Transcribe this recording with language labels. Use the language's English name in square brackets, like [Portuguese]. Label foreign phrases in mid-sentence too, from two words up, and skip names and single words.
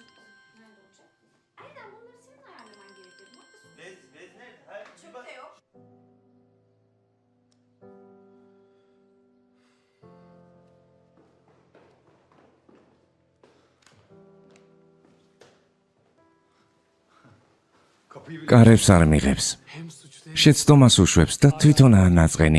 [Turkish] Nerede olacak? Aynen bunları senin ayarlaman gerekiyor. Çöpte yok. [Georgian] კარებს არ მიღებს. შეცდომას უშვებს და თვითონაა ნაწყენი.